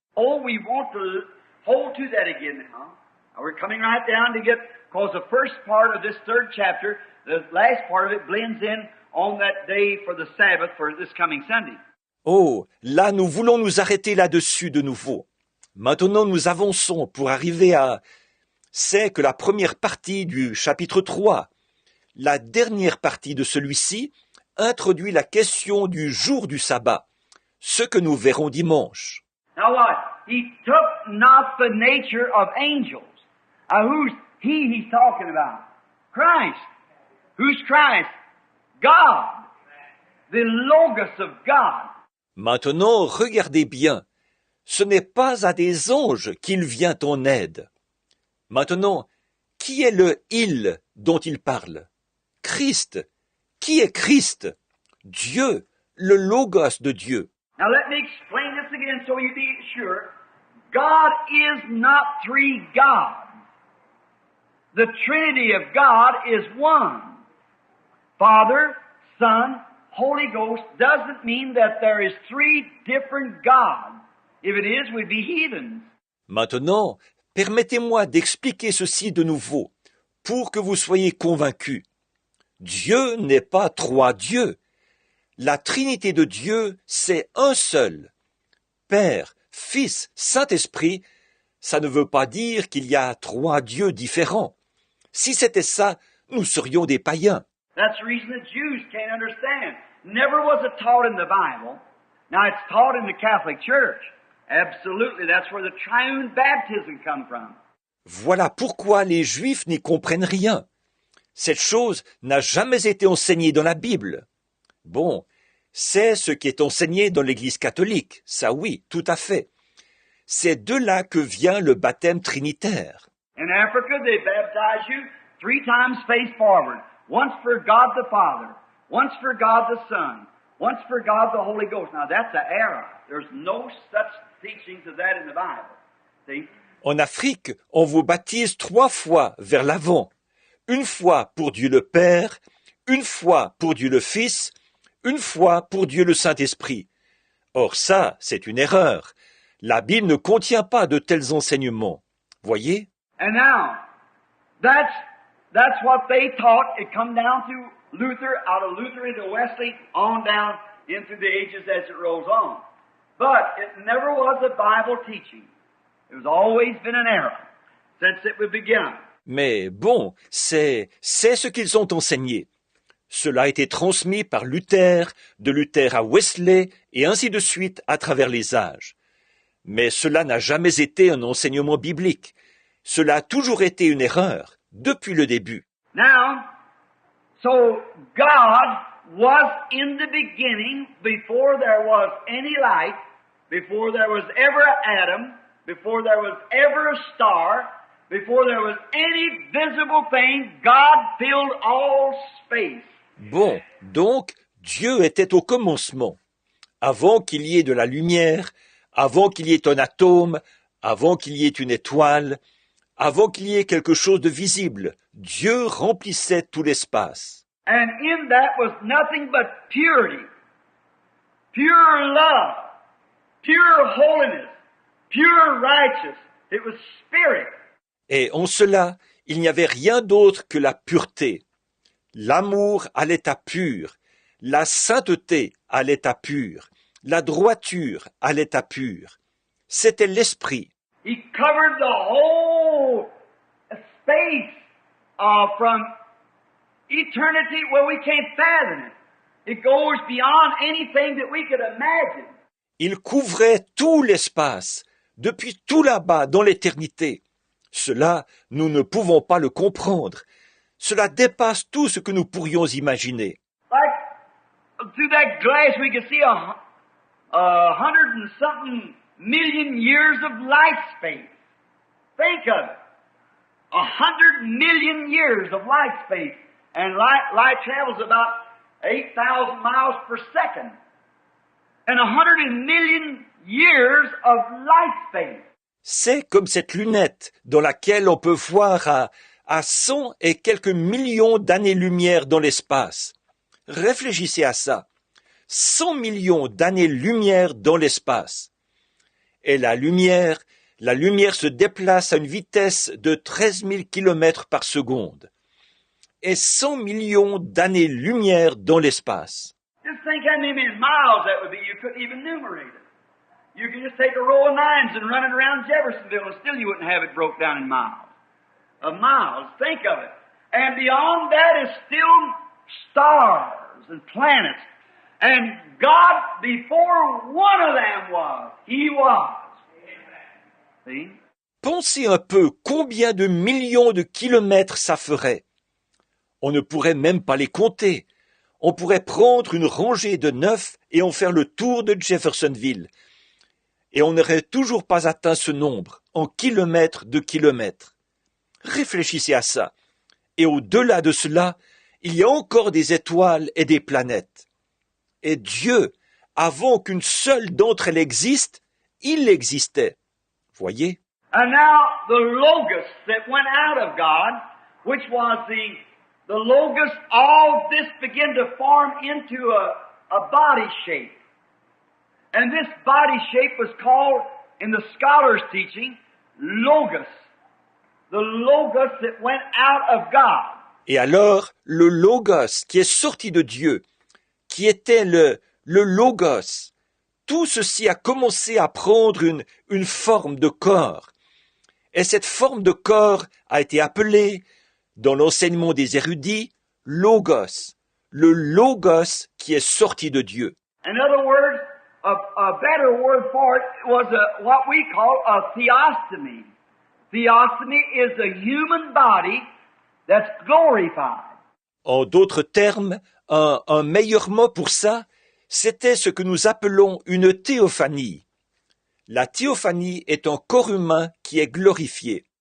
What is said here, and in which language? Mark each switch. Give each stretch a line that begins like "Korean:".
English: Oh, we want to hold to that again now. Now we're coming right down to get, because the first part of this third chapter, the last part of it blends in on that day for the Sabbath for this coming Sunday.
French: Oh, là nous voulons nous arrêter là-dessus de nouveau. Maintenant nous avançons pour arriver à... C'est que la première partie du chapitre 3, la dernière partie de celui-ci, introduit la question du jour du sabbat, ce que nous verrons dimanche.
English: Now what? he took not the nature of angels. Who's he's talking about? Christ. Who's Christ? God. The Logos of God.
French: Maintenant, regardez bien. Ce n'est pas à des anges qu'il vient en aide. Maintenant, qui est le « il » dont il parle? Christ. Qui est Christ? Dieu, le Logos de Dieu.
English: Now let me explain this again so you be sure. God is not three gods. The Trinity of God is one. Father, Son, Holy Ghost doesn't mean that there is three different gods. If it is, we'd be heathens.
French: Maintenant, permettez-moi d'expliquer ceci de nouveau, pour que vous soyez convaincus. Dieu n'est pas trois dieux. La Trinité de Dieu, c'est un seul. Père, Fils, Saint-Esprit, ça ne veut pas dire qu'il y a trois dieux différents. Si c'était ça, nous serions des païens.
English: That's the reason the Jews can't understand. Never was it taught in the Bible. Now it's taught in the Catholic Church. Absolutely, that's where the triune baptism comes from.
French: Voilà pourquoi les Juifs n'y comprennent rien. Cette chose n'a jamais été enseignée dans la Bible. Bon, c'est ce qui est enseigné dans l'Église catholique, ça oui, tout à fait. C'est de là que vient le baptême trinitaire.
English: In Africa, they baptize you 3 times face forward. Once for God the Father, once for God the Son, once for God the Holy Ghost. Now that's an error. There's no such teaching to that in the Bible. See?
French: En Afrique, on vous baptise 3 fois vers l'avant. Une fois pour Dieu le Père, une fois pour Dieu le Fils, une fois pour Dieu le Saint-Esprit. Or ça, c'est une erreur. La Bible ne contient pas de tels enseignements. Voyez?
English: And now, that's what they taught. It come down to Luther, out of Luther into Wesley, on down into the ages as it rolls on. But it never was a Bible teaching. It was always been an error since it began.
French: Mais bon, c'est ce qu'ils ont enseigné. Cela a été transmis par Luther, de Luther à Wesley, et ainsi de suite à travers les âges. Mais cela n'a jamais été un enseignement biblique. Cela a toujours été une erreur, depuis le début.
English: Now, so God was in the beginning, before there was any light, before there was ever an atom, before there was ever a star, before there was any visible thing, God filled all space.
French: Bon, donc, Dieu était au commencement. Avant qu'il y ait de la lumière, avant qu'il y ait un atome, avant qu'il y ait une étoile, avant qu'il y ait quelque chose de visible, Dieu remplissait tout l'espace.
English: And in that was nothing but purity, pure love, pure holiness, pure righteousness. It was spirit.
French: Et en cela, il n'y avait rien d'autre que la pureté, l'amour à l'état pur, la sainteté à l'état pur, la droiture à l'état pur. C'était l'esprit.
English: He covered the whole space from eternity where we can't fathom it. It goes beyond anything that we could imagine.
French: Il couvrait tout l'espace, depuis tout là-bas dans l'éternité. Cela, nous ne pouvons pas le comprendre. Cela dépasse tout ce que nous pourrions imaginer.
English: Like through that glass we could see a 100 and something million years of light space. Think of it. 100 million years of light space. And light travels about 8,000 miles per second. And 100 million years of light space.
French: C'est comme cette lunette dans laquelle on peut voir à 100 et quelques millions d'années-lumière dans l'espace. Réfléchissez à ça. 100 millions d'années-lumière dans l'espace. Et la lumière se déplace à une vitesse de 13 000 km par seconde. Et 100 millions d'années-lumière dans l'espace.
English: Just think how many miles that would be. You couldn't even enumerate it. You could just take a row of 9s and run it around Jeffersonville and still you wouldn't have it broke down in miles. Of miles. Think of it. And beyond that is still stars and planets. And God, before one of them was, He was. See?
French: Pensez un peu combien de millions de kilomètres ça ferait. On ne pourrait même pas les compter. On pourrait prendre une rangée de 9 et en faire le tour de Jeffersonville. Et on n'aurait toujours pas atteint ce nombre, en kilomètres de kilomètres. Réfléchissez à ça. Et au-delà de cela, il y a encore des étoiles et des planètes. Et Dieu, avant qu'une seule d'entre elles existe, il existait. Voyez?
English: And now the Logos that went out of God, which was the Logos, all this began to form into a body shape. And this body shape was called, in the scholars' teaching, Logos. The Logos that went out of God.
French: Et alors, le Logos qui est sorti de Dieu, qui était le Logos, tout ceci a commencé à prendre une forme de corps. Et cette forme de corps a été appelée, dans l'enseignement des érudits, Logos, le Logos qui est sorti de Dieu.
English: In other words, a better word for it was what we call a theostomy. Theostomy is a human body that's glorified.
French: En d'autres termes, un meilleur mot pour ça, c'était ce que nous appelons une théophanie. La théophanie est un corps humain qui est glorifié.